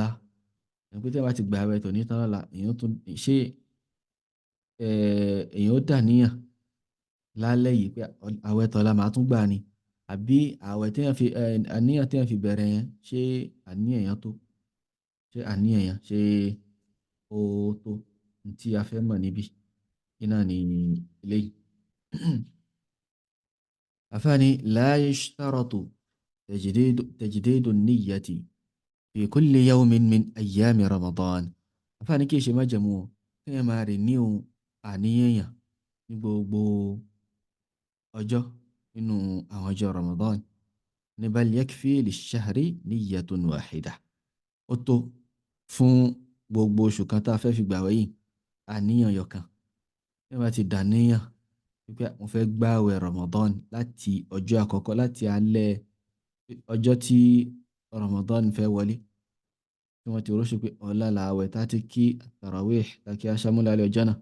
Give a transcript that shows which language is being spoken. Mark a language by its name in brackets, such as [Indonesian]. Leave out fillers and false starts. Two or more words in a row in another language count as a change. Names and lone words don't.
[Yoruba] Ẹni pé tí èèyàn bá ti gbààwẹ̀ tòní tán lọ́la, èèyàn ó tún ṣé èèyàn ó dàníyàn lálẹ́ yìí pé àwẹ̀ tọ̀la màá tún gbà ni, àbí àwẹ̀ tí èèyàn fi àníyàn tí èèyàn fi bẹ̀rẹ̀ yẹn ṣé àníyàn yẹn tó, ṣé àníyàn yẹn ṣé ó tó ní tí a fẹ́ mọ̀ níbí iná ní eléyìí. [Arabic] àfáàní لا يشترط تجديد النية في كل يوم من أيام رمضان. [Yoruba] àfáàní kì í ṣe májẹ̀mú o kí ẹ máa renew àníyàn yàn ní gbogbo ọjọ́ nínú àwọn ọjọ́ Ramadan. [Arabic] ní بل يكفي للشهر نية واحدة. [Yoruba] ó tó fún gbogbo oṣù kan tá a fẹ́ fi gbààwẹ̀ yìí àníyàn yọkan. bí wọ́n bá ti dàníyàn wípé mo fẹ́ gbààwẹ̀ Ramadan láti ọjọ́ àkọ́kọ́, láti alẹ́ ọjọ́ tí Ramadan fẹ́ wọlé, tí wọ́n ti rọ́ṣù pé ọ̀la làwẹ̀ tá ti kí tarawih tá kí aṣámúlálẹ̀ ọjọ́ náà.